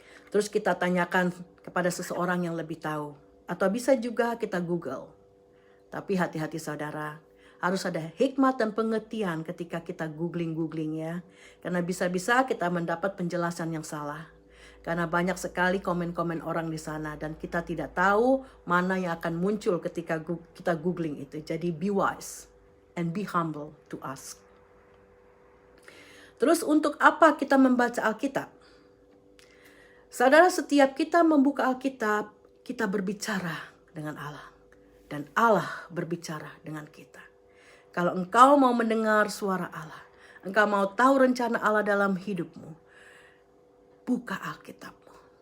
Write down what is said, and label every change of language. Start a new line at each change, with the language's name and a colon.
Indonesian: Terus kita tanyakan kepada seseorang yang lebih tahu. Atau bisa juga kita Google. Tapi hati-hati saudara, Harus ada hikmat dan pengertian ketika kita googling ya. Karena bisa-bisa kita mendapat penjelasan yang salah. Karena banyak sekali komen-komen orang di sana dan kita tidak tahu mana yang akan muncul ketika kita googling itu.
English: Jadi be wise and be humble to ask.
Indonesian: Terus untuk apa kita membaca Alkitab? Saudara, setiap kita membuka Alkitab, kita berbicara dengan Allah. Dan Allah berbicara dengan kita. Kalau engkau mau mendengar suara Allah, engkau mau tahu rencana Allah dalam hidupmu, buka Alkitabmu.